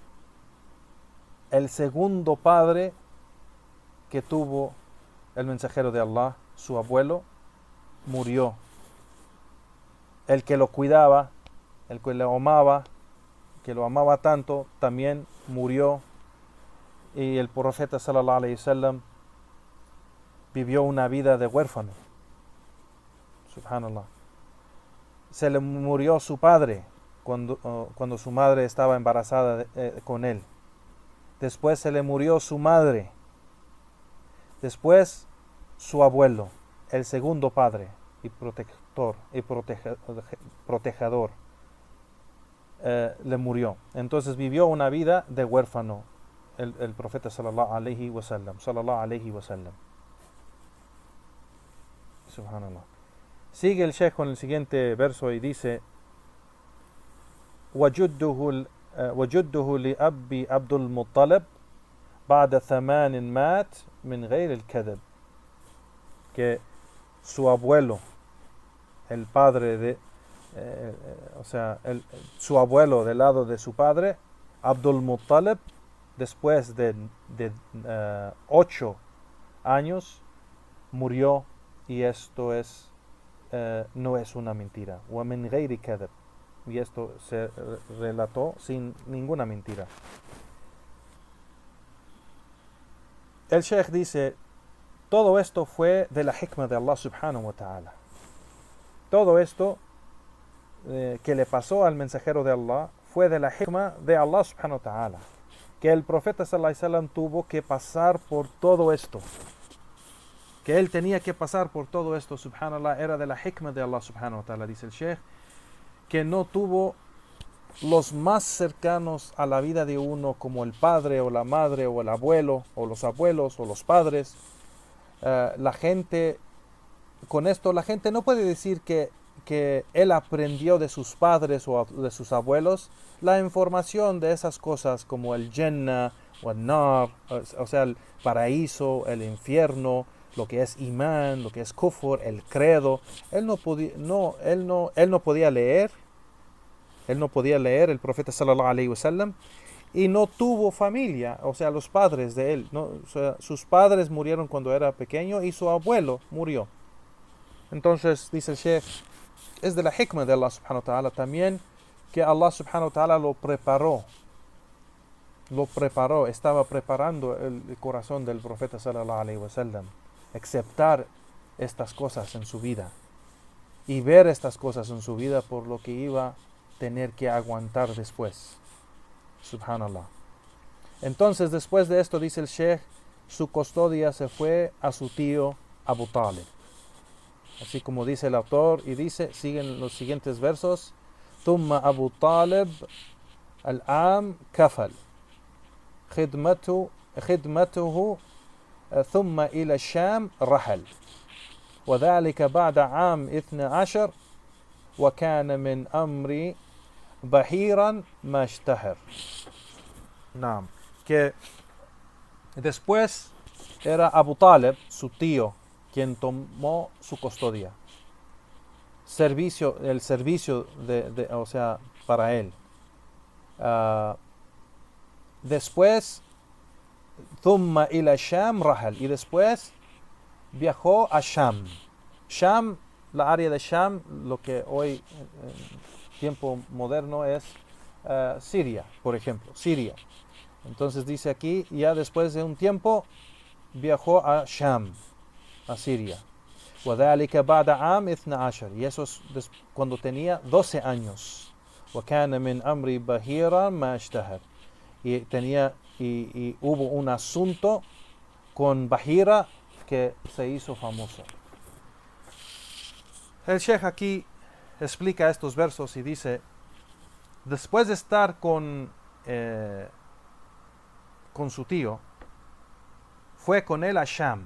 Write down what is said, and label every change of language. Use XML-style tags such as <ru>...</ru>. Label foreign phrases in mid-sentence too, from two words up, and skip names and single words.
<es>El segundo padre que tuvo el mensajero de Allah, su abuelo, murió. El que lo cuidaba, el que lo amaba, que lo amaba tanto, también murió. Y el profeta</es> <ar>صلى الله عليه وسلم</ar> <es>vivió una vida de huérfano. Subhanallah. Se le murió su padre cuando su madre estaba embarazada con él. Después se le murió su madre. Después su abuelo, el segundo padre y protector y protegedor, le murió. Entonces vivió una vida de huérfano el profeta</es> <ar>صلى الله عليه وسلم.</ar> <es>Subhanallah. Sigue el Sheikh con el siguiente verso y dice:</es> <ar>وجده لأبي عبد المطلب بعد 8 مات من غير الكذب.</ar> <es>Que su abuelo, el padre de su abuelo del lado de su padre, Abdul Muttalib, después de 8 años murió, y esto no es una mentira.</es> <ar>ومن غير كذب.</ar> <es>Y esto se relató sin ninguna mentira. El Sheikh dice: todo esto fue de la hikmah de Allah</es> <ar>سبحانه وتعالى.</ar> <es>Todo esto que le pasó al mensajero de Allah fue de la hikmah de Allah</es> <ar>سبحانه وتعالى.</ar> <es>Que el profeta</es> <ar>صلى الله عليه وسلم</ar> <es>tuvo que pasar por todo esto. Que él tenía que pasar por todo esto, subhanallah, era de la hikmah de Allah</es> <ar>سبحانه وتعالى,</ar> <es>dice el Sheikh, que no tuvo los más cercanos a la vida de uno, como el padre o la madre o el abuelo o los abuelos o los padres. La gente, con esto la gente no puede decir que él aprendió de sus padres o de sus abuelos la información de esas cosas como el Jannah o el Nar, o sea, el paraíso, el infierno, lo que es imán, lo que es kufr, el credo. Él no podía leer, el profeta</es> <ar>صلى الله عليه وسلم,</ar> <es>y no tuvo familia, o sea, los padres de él, ¿no? O sea, sus padres murieron cuando era pequeño y su abuelo murió. Entonces, dice el Sheikh, es de la hikmah de Allah</es> <ar>سبحانه وتعالى</ar> <es>también que Allah</es> <ar>سبحانه وتعالى</ar> <es>lo preparó, estaba preparando el corazón del profeta</es> <ar>صلى الله عليه وسلم,</ar> <es>aceptar estas cosas en su vida y ver estas cosas en su vida por lo que iba a tener que aguantar después. Subhanallah. Entonces, después de esto, dice el Sheikh, su custodia se fue a su tío Abu Talib. Así como dice el autor, y siguen los siguientes versos:</es> <ar>ثم أبو طالب العام كفل خدمته ثم إلى الشام رحل وذلك بعد عام 12 وكان من أمر بحيرا ما اشتهر.</ar> <es>Naam. Que después era Abu Talib, su tío, quien tomó su custodia. El servicio o sea, para él. Después,</es> <ar>ثم إلى الشام رحل,</ar> <es>y después viajó a Sham. Sham, la área de Sham, lo que hoy en tiempo moderno es Siria, por ejemplo, Siria. Entonces dice aquí, ya después de un tiempo viajó a Sham, a Siria.</es> <ar>وذلك بعد عام 12.</ar> <es>Y eso es cuando tenía 12 años.</es> <ar>وكان من أمر بهيرا ما اشتهر.</ar> <es>Y hubo un asunto con Bahira que se hizo famoso. El Sheikh aquí explica estos versos y dice, después de estar con su tío, fue con él a Sham.</es>